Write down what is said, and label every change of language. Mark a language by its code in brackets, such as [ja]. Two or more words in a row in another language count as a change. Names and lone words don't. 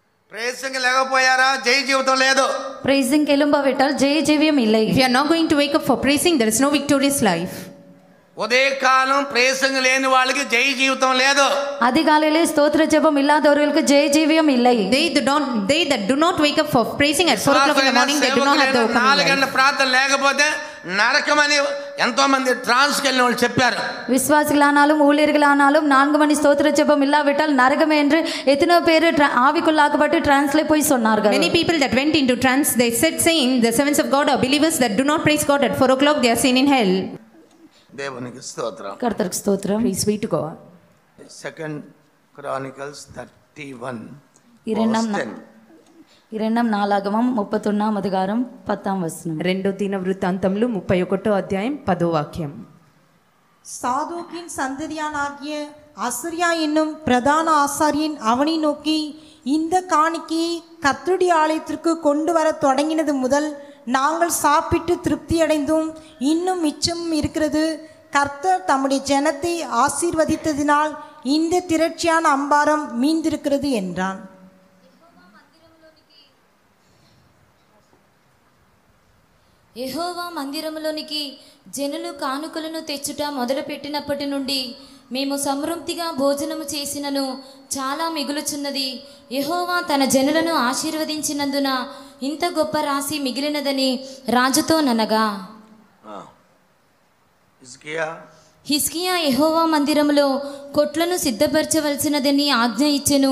[te] ప్రైజింగ్ లేకపోయారా జై జీవితం లేదు. [ta] பிரைசிங் எழும்பாவிட்டால் ஜெய ஜீவியம் இல்லை. [en] If you are not going to wake up for praising, there is no victorious life. [te] ఉదయకాలం ప్రైజింగ్ లేని వాళ్ళకి జై జీవితం లేదు. [ta] அதிகாலையிலே ஸ்தோத்திர ஜெபம் இல்லாதவர்களுக்கு ஜெய ஜீவியம் இல்லை. [en] They that do not wake up for praising at 4 o'clock in the morning, they do not have the opening [te] 4 గంటల ప్రార్థన లేకపోతే నరకమని ఎంతో మంది ట్రాన్స్కి వెళ్ళిన వాళ్ళు చెప్పారు. [ta] விசுவாசிகளானாலும் ஊழியர்களானாலும் 4 மணி ஸ்தோத்திர ஜெபம் இல்லாவிட்டால் நரகம் என்று எத்தனை பேர் ஆவிக்குள்ளாக்கப்பட்டு டிரான்ஸ்ல போய் சொன்னார்கள். [en] Many people that went into trance, they said saying the servants of God are believers that do not praise God at 4 o'clock, they are seen in hell. [te] దేవునికి స్తోత్రం. [ta] கர்த்தருக்கு ஸ்தோத்திரம். [en] Praise be to God. 2 Chronicles 31 [ta] இரண்டாம் நாளாகமம் 31ஆம் அதிகாரம் 10ஆம் வசனம். [te] రెండో దినవృత్తాంతములు 31వ అధ్యాయం 10వ వాక్యం. [ta] சாதோக்கின் சந்ததியானாகிய அசரியா என்னும் பிரதான ஆசாரியன் அவனை நோக்கி, இந்த காணிக்கையை கர்த்தருடைய ஆலயத்திற்கு கொண்டு வர தொடங்கினது முதல் நாங்கள் சாப்பிட்டு திருப்தியடைந்தும் இன்னும் மிச்சமும் இருக்கிறது. கர்த்தர் தம்முடைய ஜனத்தை ஆசீர்வதித்ததினால் இந்த திரட்சியான அம்பாரம் மீந்திருக்கிறது என்றான். [te] యెహోవా మందిరములోనికి జనులు కానుకలను తెచ్చుట మొదలుపెట్టినప్పటి నుండి మేము సమృద్ధిగా భోజనము చేసినను చాలా మిగులుచున్నది. యెహోవా తన జనులను ఆశీర్వదించినందున ఇంత గొప్ప రాశి మిగిలినదని రాజుతో ననగా, హిజ్కియా యెహోవా మందిరములో కొట్లను సిద్ధపరచవలసినదని ఆజ్ఞ ఇచ్చెను.